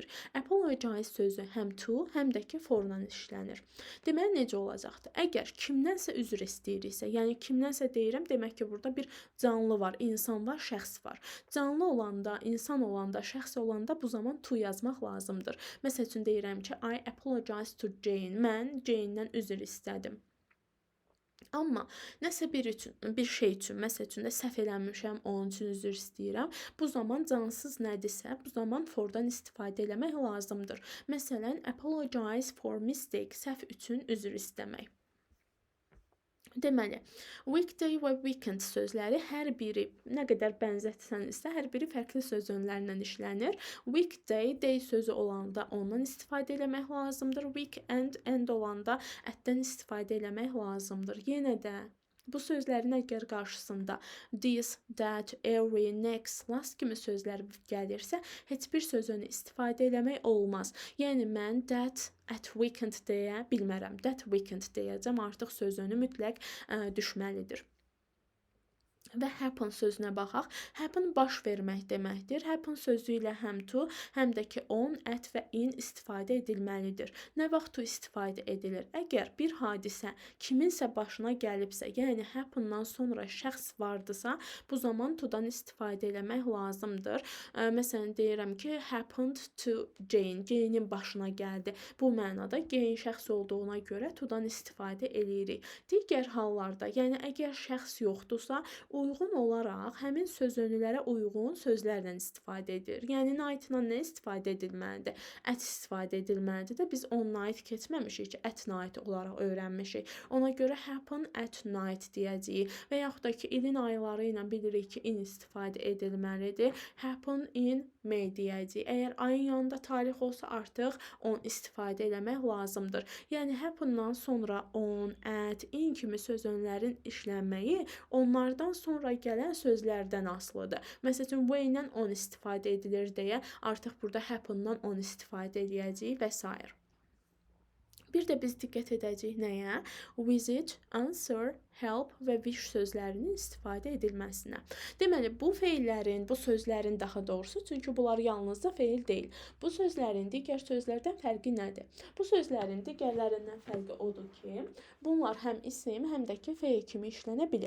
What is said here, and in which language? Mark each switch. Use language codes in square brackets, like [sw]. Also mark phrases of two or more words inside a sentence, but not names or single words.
[az] Apologize sözü həm to, həm də ki forla işlənir. Deməli, necə olacaqdır? Əgər kimdənsə üzr istəyiriksə, yəni kimdənsə deyirəm, demək ki, burada bir canlı var, insan var, şəxs var. Canlı olanda, insan olanda, şəxs olanda bu zaman to yazmaq lazımdır. Məsəl üçün deyirəm ki, [en] I apologize to Jane. [az] Mən Jane-dən üzr istədim. Amma nəsə bir şey üçün, məsəl üçün də səhv eləmişəm, onun üçün üzr istəyirəm. Bu zaman cansız nədirsə, bu zaman fordan istifadə etmək lazımdır. Məsələn, [en] apologize for mistake, [az] səhv üçün üzr istəmək. Deməli, weekday və weekend sözləri hər biri nə qədər bənzətsənizsə, hər biri fərqli söz önlərlə işlənir. [en] Weekday, day [az] sözü olanda ondan istifadə etmək lazımdır. [en] Weekend, end [az] olanda ətdən istifadə etmək lazımdır. Yenə də bu sözlərin əgər qarşısında [en] this, that, every, next, last [az] kimi sözlər gəlirsə, heç bir sözünü istifadə etmək olmaz. Yəni mən [en] that at weekend [az] deyə bilmərəm. [en] That weekend [az] deyəcəm, artıq sözünü mütləq düşməlidir. Və happen sözünə baxaq. Happen baş vermək deməkdir. Happen sözü ilə həm to, həm də ki [en] on, at [az] və in istifadə edilməlidir. Nə vaxt to istifadə edilir? Əgər bir hadisə kiminsə başına gəlibsə, yəni happendan sonra şəxs vardısa, bu zaman to'dan istifadə etmək lazımdır. Məsələn, deyirəm ki, [en] happened to Jane. [az] Jane'in başına gəldi. Bu mənada Jane şəxs olduğuna görə to'dan istifadə edirik. Digər hallarda, yəni əgər şəxs yoxdursa, uyğun olaraq həmin sözönülərə uyğun sözlərlə istifadə edilir. Yəni night-dan nə istifadə edilməlidir? At istifadə edilməlidir də biz [en] on night [az] keçməmişik ki, [en] at night [az] olaraq öyrənmişik. Ona görə [en] happen at night [az] deyəcəyik və yaxud da ki, ilin ayları ilə bilirik ki, in istifadə edilməlidir. [en] Happen in May deyəcəyik. [az] Əgər ayın yanında tarix olsa artıq on istifadə eləmək lazımdır. Yəni happendan sonra [en] on, at, in [az] kimi sözönlərin işlənməyi onlardan sonra gələn sözlərdən asılıdır. Məsələn, way-lə on istifadə edilir deyə artıq burada happendan on istifadə edəcəyik və s. Bir də biz diqqət edəcəyik nəyə? [en] Visit, answer, help [az] və wish sözlərinin istifadə edilməsinə. Deməli, bu feillərin, bu sözlərin daha doğrusu, çünki bunlar yalnızca feil deyil. Bu sözlərin digər sözlərdən fərqi nədir? Bu sözlərin digərlərindən fərqi odur ki, bunlar həm isim, həm də ki, feil kimi işlənə bilir.